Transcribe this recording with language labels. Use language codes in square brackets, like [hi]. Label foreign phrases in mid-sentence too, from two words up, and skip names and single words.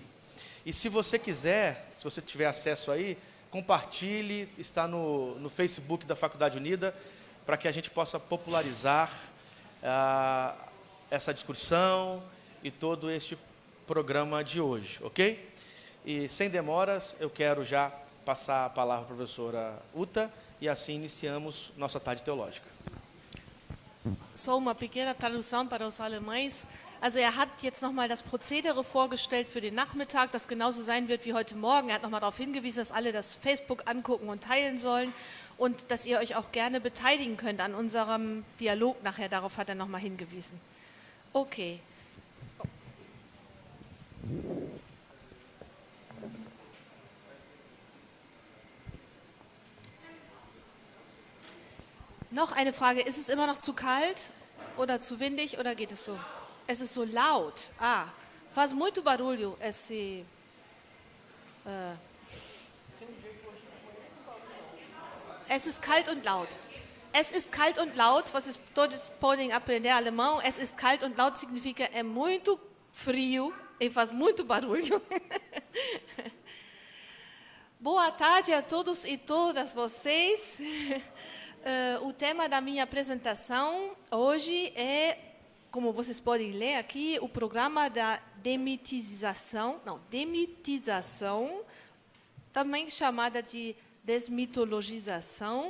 [pt] E se você quiser, se você tiver acesso aí, compartilhe, está no Facebook da Faculdade Unida, para que a gente possa popularizar essa discussão e todo este programa de hoje, ok? E sem demoras, eu quero já passar a palavra à professora Uta, e assim iniciamos nossa tarde teológica. Só uma pequena tradução para os alemães. [de] Also hat jetzt nochmal das Prozedere vorgestellt für den Nachmittag, das genauso sein wird wie heute Morgen. Hat nochmal darauf hingewiesen, dass alle das Facebook angucken und teilen sollen und dass ihr euch auch gerne beteiligen könnt an unserem Dialog nachher. Darauf hat nochmal hingewiesen. Okay. Noch eine Frage, ist es immer noch zu kalt oder zu windig oder geht es so? Es ist so laut. [pt] Faz muito barulho esse... [de] Es ist kalt und laut. Es ist kalt und laut, [pt] vocês todos podem aprender alemão. [de] Es ist kalt und laut [pt] significa é muito frio e faz muito barulho. Boa tarde a todos e todas vocês. O tema da minha apresentação hoje é, como vocês podem ler aqui, o programa da demitização, também chamada de desmitologização.